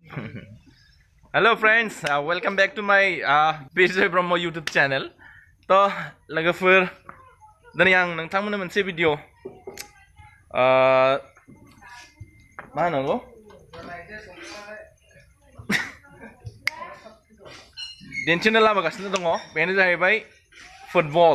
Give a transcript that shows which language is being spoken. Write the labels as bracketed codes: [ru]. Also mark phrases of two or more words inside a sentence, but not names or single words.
[en] Hello friends, welcome back to my Bijay Brahmo YouTube channel. [brx] तो लोगोफोर दिनै आं नोंथांमोननो मोनसे भिडिअ मा होनांगौ दिन्थिनो लाबोगासिनो दङ। बेनो जाहैबाय फुटबल।